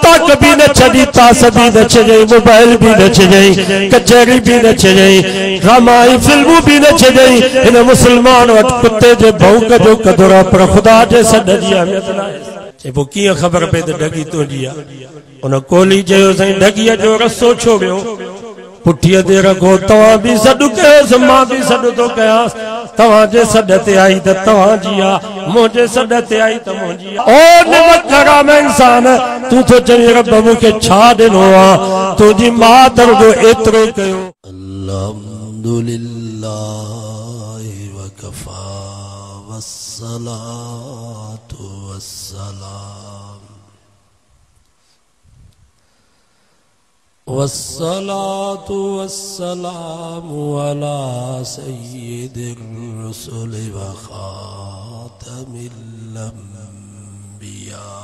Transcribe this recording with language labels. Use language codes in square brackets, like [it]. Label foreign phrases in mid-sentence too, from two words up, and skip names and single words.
[sd] भी न छड़ी, ताश भी न छड़े, मोबाइल भी न छड़े, कचहरी भी न छड़े, ड्रामाई फिल्मू भी न छड़े। इन मुसलमान वट कुत्ते जे भौंक जो कदुरा पर खुदा जे सॾ जी अहमियत न आहे। चइबो कीअं ख़बर पई त ढगी तुंहिंजी आहे? उन कोली चयो साईं ढगीअ जो रस्तो छो वियो? पुठीअ ते रखो, तव्हां बि सॾु कयोसि, मां बि सॾु थो कयांसि। तव्हांजे सॾ ते आई त तव्हांजी आहे, मुंहिंजे सॾ ते आई त मुंहिंजी आहे। ओ निमत हराम इंसान, तूं थो चई रब मूंखे छा ॾिनो आहे? तुंहिंजी माउ त रुॻो एतिरो कयो। [ar] الحمد لله وكفى والصلاة والسلام والصلاة والسلام على سيد الرسل وخاتم الأنبياء.